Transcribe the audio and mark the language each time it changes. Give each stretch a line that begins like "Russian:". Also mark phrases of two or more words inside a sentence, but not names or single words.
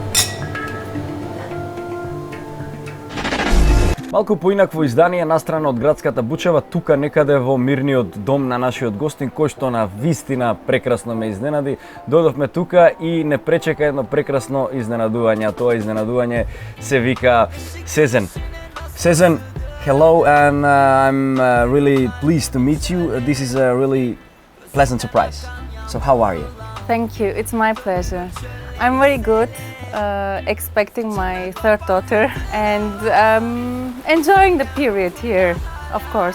Macedonian: Малку поинакво издание настрана од градската Бучева, тука некаде во мирниот дом на нашиот гостин, кој што на вистина прекрасно ме изненади. Додовме тука и не пречека едно прекрасно изненадување, а тоа изненадување се вика Сезен.
English: Сезен, hello, and I'm really pleased to meet you. This is a really pleasant surprise. So how are you? Thank you. It's my pleasure. I'm very good, expecting my third daughter and enjoying the period here, of course.